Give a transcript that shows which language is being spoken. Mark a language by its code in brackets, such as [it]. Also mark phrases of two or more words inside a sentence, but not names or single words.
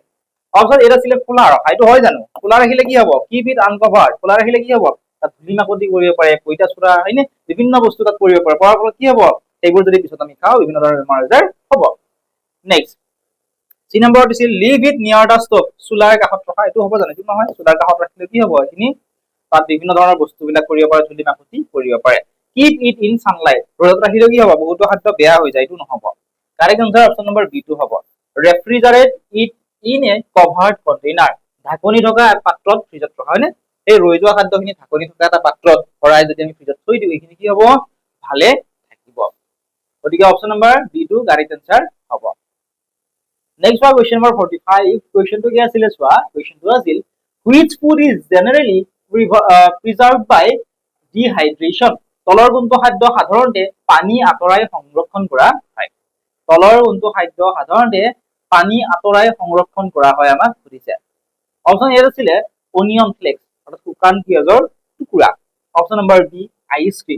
[en] option A [as] আছিলে খোলা ৰখা, এইটো হয় জানো, খোলা ৰাখিলে কি হ'ব, [en] keep it uncovered, [as] খোলা ৰাখিলে কি হ'ব, তাত ধূলি মাকতি কৰিব পাৰে, পঁইতাচোৰা, হয়নে, বিভিন্ন বস্তু তাত কৰিব পাৰে, পৰাৰ ফলত কি হ'ব, সেইবোৰ যদি পিছত আমি খাওঁ বিভিন্ন ধৰণৰ বেমাৰ আজাৰ হ'ব। নেক্সট চি নম্বৰ দিছিল [en] leave it near the stove, [as] চুলাৰ কাষত ৰখা, এইটো হ'ব জানো, এইটো নহয়। চুলাৰ কাষত ৰাখিলে কি হ'ব, এইখিনি তাত বিভিন্ন ধৰণৰ বস্তুবিলাক কৰিব পাৰে, ধূলি মাকতি কৰিব পাৰে। [en] keep it in sunlight, [as] ৰ'দত ৰাখিলে কি হ'ব, বহুতো খাদ্য বেয়া হৈ যায়, এইটো নহ'ব। [en] correct answer option number B [as] টো হ'ব। [en] refrigerate it in a covered container, [as] ঢাকনি থকা পাত্ৰত ফ্ৰিজত ৰখা, হয়নে। এই ৰৈ যোৱা খাদ্যখিনি ঢাকনি থকা এটা পাত্ৰত ভৰাই যদি আমি ফ্ৰিজত থৈ দিওঁ, এইখিনি কি হ'ব, ভালে থাকিব। গতিকে [en] option number B [as] টো [en] correct answer [as] হ'ব। নেক্সট চোৱা, [en] question number [as] 45, কুৱেশ্যনটো কি আছিলে চোৱা, কুৱেশ্যনটো আছিল [en] which food is generally preserved by dehydration? [as] তলৰ কোনটো খাদ্য সাধাৰণতে পানী আঁতৰাই সংৰক্ষণ কৰা হয়। তলৰ কোনটো খাদ্য সাধাৰণতে পানী আঁতৰাই সংৰক্ষণ কৰা হয় আমাক সুধিছে। [en] option A [as] আছিলে [en] onion flakes [as] অৰ্থাৎ শুকান পিঁয়াজৰ টুকুৰা। [en] option number B icecream.